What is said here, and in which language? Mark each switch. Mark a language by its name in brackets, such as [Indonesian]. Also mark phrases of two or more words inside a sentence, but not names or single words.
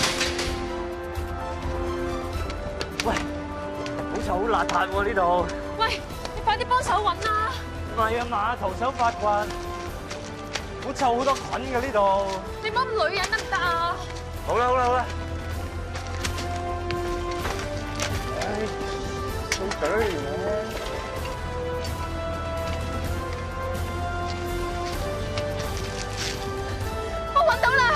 [Cantonese] 喂，好臭好邋遢喎呢度。喂，你快啲幫手揾啦！唔係啊嘛，徒手發掘，好臭好多菌㗎呢度。你唔好咁女人得唔得啊？好啦好啦好啦。 [English] So dirty man。 [Cantonese] 我揾到啦